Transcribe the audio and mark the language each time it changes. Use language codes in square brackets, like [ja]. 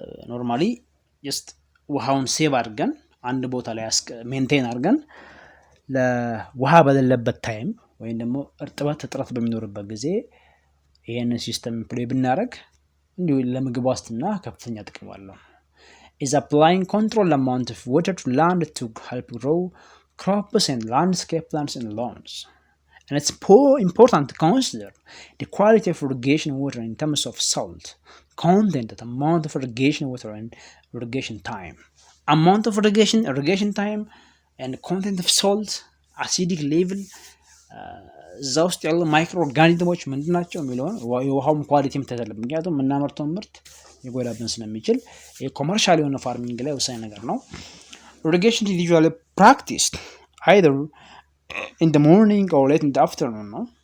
[am] ኖርማሊ ጀስት ውሃውን ሴቭ አድርገን አንድ ቦታ ላይ ሜንቴን አድርገን ለውሃ በሌለበት ታይም ወይም ደግሞ እርጥበት እጥረት በሚኖርበት ጊዜ ይሄንን ሲስተም ፕሌይ ብናደርግ እንዲሁ ለምግብ ዋስትና ከፍተኛ ጥቅም አለው። [en] is applying control amount of water to land to help grow crops and landscape plants in lawns. And it's important to consider the quality of irrigation water in terms of salt content, the amount of irrigation water and irrigation time. Amount of irrigation time and content of salt, acidic level, [am] እዛ ውስጥ ያሉ ማይክሮ ኦርጋኒዝሞች ምንድን ናቸው የሚለውን የውሃውም ኳሊቲ ምታያለብ። ምክንያቱም የምናመርተው ምርት ሊጎዳብን ስለሚችል የኮመርሻል የሆነ ፋርሚንግ ላይ ወሳኝ ነገር ነው። [en] irrigation is usually practiced either in the morning or late in the afternoon [am] ነው።